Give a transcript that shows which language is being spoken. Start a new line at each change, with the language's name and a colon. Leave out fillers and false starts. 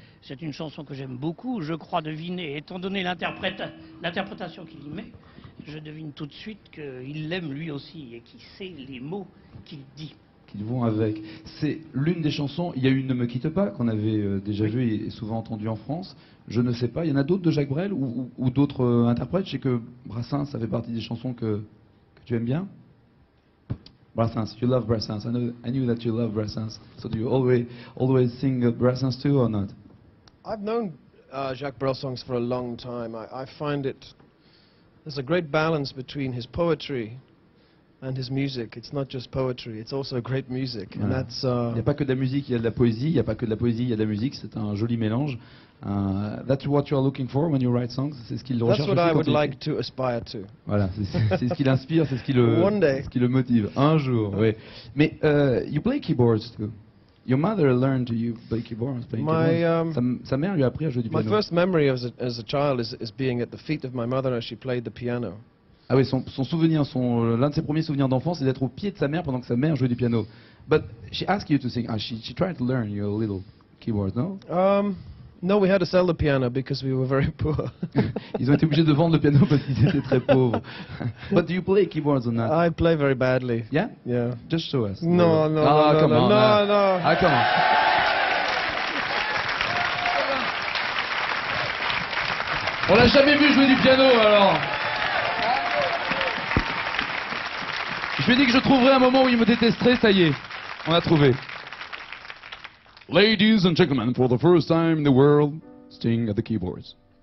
French: C'est une chanson que j'aime beaucoup. Je crois deviner, étant donné l'interprétation qu'il y met, je devine tout de suite qu'il l'aime lui aussi et qu'il sait les mots qu'il dit. Qu'ils vont avec. C'est l'une des chansons, il y a eu Ne me quitte pas, qu'on avait déjà vu et souvent entendu en France. Je ne sais pas, il y en a d'autres de Jacques Brel ou d'autres interprètes? Je sais que Brassens, ça fait partie des chansons que tu aimes bien.
English: Brassens, you love Brassens. I knew that you love Brassens. So do you always sing Brassens too or not? I've known Jacques Brel songs for a long time. I find there's a great balance between his poetry and his music. It's not just poetry, it's also great music.
French: Voilà.
English: And that's,
French: il n'y a pas que de la musique, il y a de la poésie. Il n'y a pas que de la poésie, il y a de la musique. C'est un joli mélange.
English: That's what you are looking for when you write songs.
French: C'est ce qu'il recherche.
English: That's what I would like to aspire to.
French: Voilà, c'est ce qui l'inspire, c'est ce qui le motive. Un jour, oui.
English: Mais you play keyboards too. Your mother learned you play keyboards.
French: Sa mère lui a appris à jouer du piano.
English: My first memory as a child is being at the feet of my mother as she played the piano.
French: Ah oui, son souvenir, l'un de ses premiers souvenirs d'enfance, c'est d'être au pied de sa mère pendant que sa mère jouait du piano.
English: But she asked you to sing. She tried to learn your little keyboards, no? No, we had to sell the piano because we were very poor.
French: Ils ont été obligés de vendre le piano parce qu'ils étaient très pauvres.
English: But do you play keyboards or not? I play very badly. Yeah? Yeah. Just show us. No, no, ah, no, come no, on, no, no. Ah, come on.
French: On l'a jamais vu jouer du piano, alors. Je lui ai dit que je trouverais un moment où il me détesterait, ça y est. On a trouvé.
English: Ladies and gentlemen, for the first time in the world, Sting at the keyboards.